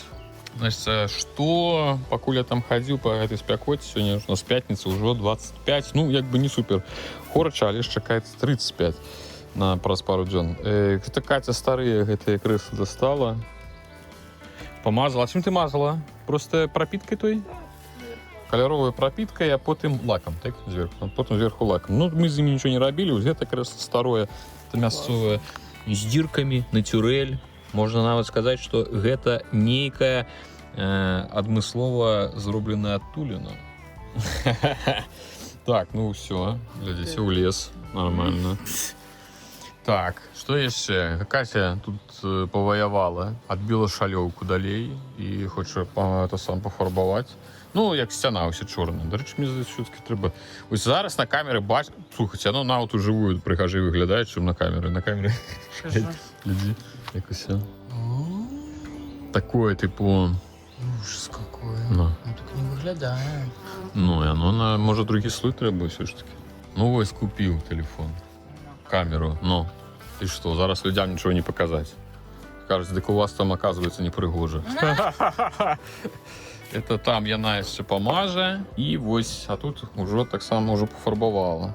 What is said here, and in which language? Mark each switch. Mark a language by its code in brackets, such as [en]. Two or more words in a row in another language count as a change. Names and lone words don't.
[be] Значит, што пакуль я там хадзіў па гэтай спякоце, сёння у нас пятніца, ўжо 25, ну, як бы не супер хорача, але ж чакаецца 35 праз пару дзён. Гэта Катя старыя гэтыя крэслы дастала, памазала. А чым ты мазала? Просто прапіткай той? [ru] Каляровая пропиткой, а потом лаком, так, зверху, потом зверху лаком. Ну, мы з ними ничего не робили, вот это кресло старое, это [be] мясцовое, з діркамі, натюрель. Можна нават сказаць, што гэта нейкая адмыслова зробленая адтуліна. Так, ну все, глядзіце ў лес, нормально. Так, што яшчэ? Катя тут паваявала, адбіла шалёўку далей і хоча сам пафарбаваць. Ну, як сцяна ўся чорная. Дарэчы, мне здаецца, все-таки трэба... Ось зараз на камеры бачу... Слухайце, оно нават ужывую прыгажэй выглядае, чым на камеры. На камеры... Глядзі, як усе. Такое, типу... [ru] Ужас какое. [be] Ну, так не выглядае. Ну, і оно, може, другі слой трэба [ru] все ж таки. [be] Ну, ось купіў телефон. Камеру. Ну, і што, зараз людям нічого не паказаць. Кажуць, дык у вас там, оказывается, непрыгожа. Это там яна яшчэ памажа, і вось, а тут ужо таксама ўжо пафарбавала.